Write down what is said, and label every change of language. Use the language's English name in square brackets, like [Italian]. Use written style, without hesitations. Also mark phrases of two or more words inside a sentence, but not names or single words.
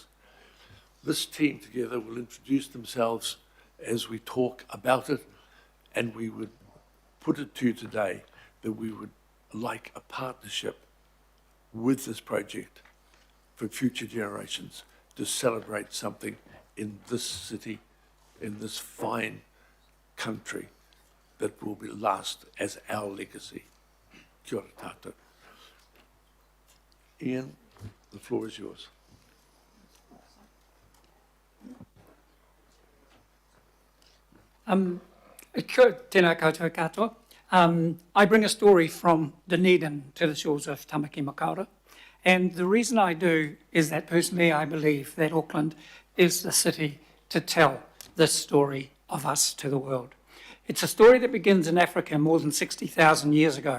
[English] This team together will introduce themselves as we talk about it, and we would put it to you today that we would like a partnership with this project for future generations to celebrate something in this city, in this fine country that will be last as our legacy. [Māori] Kia ora tātou. [English] Ian, the floor is yours. [Māori] Kia tēnā koutou katoa. [English] I bring a story from Dunedin to the shores of Tamaki Makaurau. And the reason I do is that personally I believe that Auckland is the city to tell this story of us to the world. It's a story that begins in Africa more than 60,000 years ago.